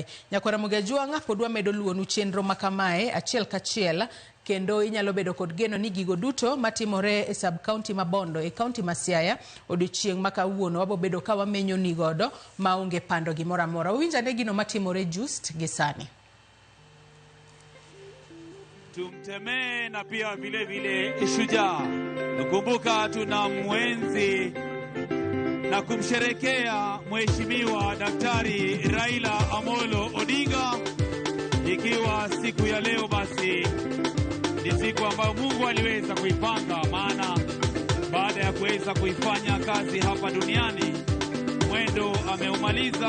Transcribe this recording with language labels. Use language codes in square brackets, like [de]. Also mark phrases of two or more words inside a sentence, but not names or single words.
[luo] Nyakwara Mugajuanga podwa medo luonu chenro makamae achiel kachiel, kendo inyalo bedo kod geno ni gigo duto matimore e sub-county Mabondo e county ma Siaya odiochieng' makawuono wabo bedo ka wamenyo ni godo maonge pando gimoro amora. Uwinjane gino matimore just gisani. [sw] Tumtemee na pia vile vile shujaa. Nakumbuka tuna mwenzi na kumsherekea Mheshimiwa Daktari Raila Amolo Odinga, ikiwa siku ya leo basi ni siku ambayo Mungu aliweza kuipanga, maana baada ya kuweza kuifanya kazi hapa duniani mwendo ameumaliza.